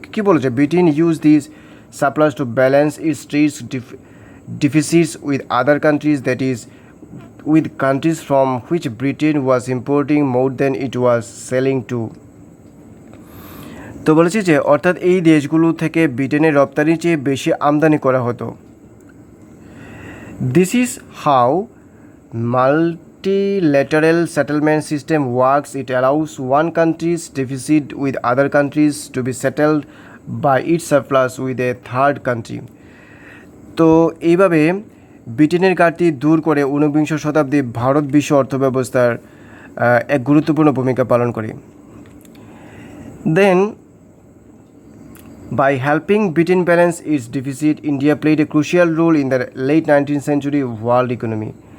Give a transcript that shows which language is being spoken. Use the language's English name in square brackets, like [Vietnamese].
[Bangla] কী বলেছে, [English] Britain use this surplus to balance its trade deficits with other countries, that is with countries from which Britain was importing more than it was selling to. [Bangla] তো বলেছি যে অর্থাৎ এই দেশগুলো থেকে ব্রিটেনের রপ্তানির চেয়ে বেশি আমদানি করা হতো। [English] This is how multilateral settlement system works. It allows one country's deficit with other countries to be settled by its surplus with a third country. [Bangla] তো এইভাবে ব্রিটেনের ঘাটতি দূর করে ঊনবিংশ শতাব্দী ভারত বিশ্ব অর্থব্যবস্থার এক গুরুত্বপূর্ণ ভূমিকা পালন করে। [English] Then by helping Britain balance its deficit, India played a crucial role in the late 19th century world economy.